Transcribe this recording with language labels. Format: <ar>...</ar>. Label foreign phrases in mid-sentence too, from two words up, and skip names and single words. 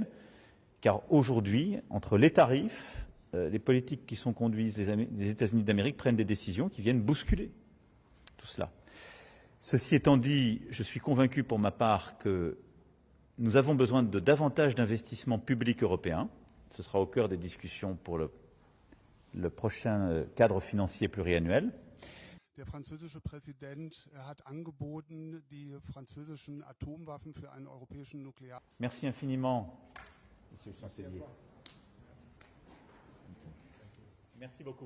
<fr>Car aujourd'hui, entre les tarifs, les politiques qui sont conduites, les États-Unis d'Amérique prennent des décisions qui viennent bousculer tout cela. Ceci étant dit, je suis convaincu pour ma part que nous avons besoin de davantage d'investissements publics européens. Ce sera au cœur des discussions pour le prochain cadre financier pluriannuel.</fr> <de>Der französische Präsident hat angeboten, die französischen Atomwaffen für einen europäischen Nuklear...</de> <fr>Merci infiniment, Monsieur le Chancelier. Merci beaucoup.</fr>